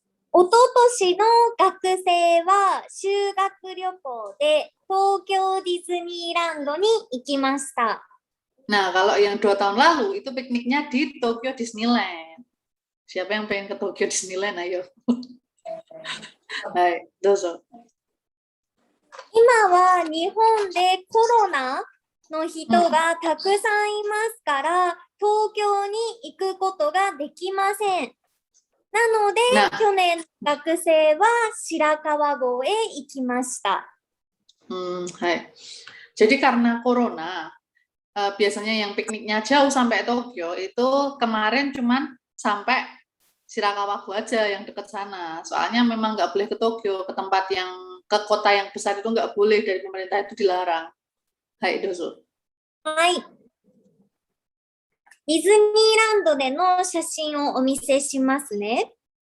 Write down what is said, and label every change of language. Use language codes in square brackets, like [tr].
[ja] おととしの学生は修学旅行で東京ディズニーランドに行きました。 [id] Nah, kalau yang 2 tahun lalu itu pikniknya di Tokyo Disneyland. Siapa yang pengen ke Tokyo Disneyland? Ayo. [ja] Hai, dozo. 今は日本でコロナの人がたくさんいますから、東京に行くことができません。なので、去年学生は白川郷へ行きました。 Hai. [id] Jadi karena corona, biasanya yang pikniknya jauh sampai Tokyo itu kemarin cuman sampai Shirakawa-go aja yang dekat sana. Soalnya memang nggak boleh ke Tokyo, ke tempat yang ke kota yang besar itu nggak boleh, dari pemerintah itu dilarang. [ja] Hai, dozo. はい。ディズニーランドでの写真をお見せしますね。